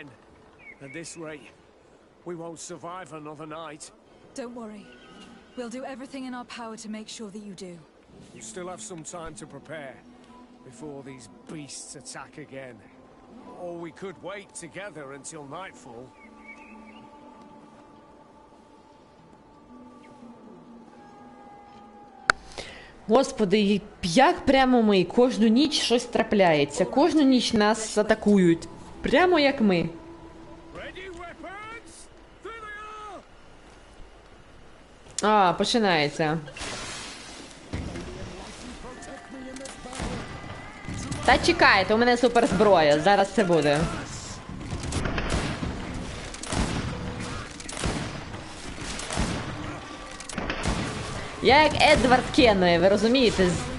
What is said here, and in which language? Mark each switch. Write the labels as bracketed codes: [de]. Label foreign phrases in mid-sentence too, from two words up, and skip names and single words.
[en] At this rate, we won't survive another night. Don't worry. We'll do everything in our power to make sure that you do. You still have some time to prepare before these beasts attack again. Or we could wait together until nightfall. [uk] Господи, як прямо ми. Кожну ніч щось трапляється. Кожну ніч нас атакують. Прямо як ми. [en] Ready weapons? There they are! [uk] А, починається. Та чекайте, у мене суперзброя. Зараз це буде. Я як Едвард Кенної, ви розумієте?